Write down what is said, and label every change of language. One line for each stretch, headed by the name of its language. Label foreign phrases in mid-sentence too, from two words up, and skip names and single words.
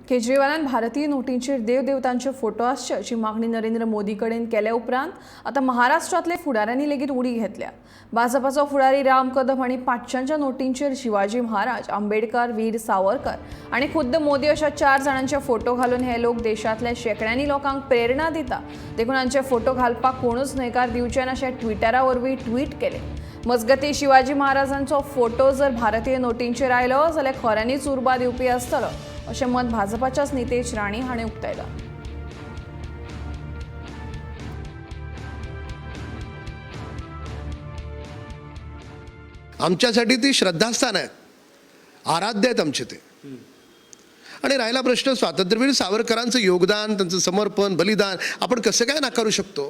Konkani: केजरीवालान भारतीय नोटींचेर देवदेवतांचे फोटो आसचे मागणी नरेंद्र मोदी कडेन केल्या उपरांत आता महाराष्ट्रातले फुडाऱ्यांनी लेगीत उडी घेतल्या। भाजपाचो फुडारी राम कदम हांणी 500च्या नोटींचेर शिवाजी महाराज, आंबेडकर, वीर सावरकर आणि खुद्द मोदी अशा 4 जाणांचे फोटो घालून हे लोक देशातल्या शेकड्यांनी लोकांक प्रेरणा दिता, देखून हांचे फोटो घालपाक कोणूच न्हयकार दिवचे ना अशें ट्विटरावरवीं ट्वीट केले। मजगती शिवाजी महाराजांचो फोटो जर भारतीय नोटींचेर आयलो जाल्यार खऱ्यांनीच उर्बा दिवपी आसतलो अशें मत भाजपाच्याच नितेश राणे हाणें उक्तायलां।
Marathi: आमच्यासाठी ती श्रद्धास्थान आहे, आराध्य आहेत आमचे ते। आणि राहिला प्रश्न स्वातंत्र्यवीर सावरकरांचं योगदान, त्यांचं समर्पण, बलिदान आपण कसं काय नाकारू शकतो।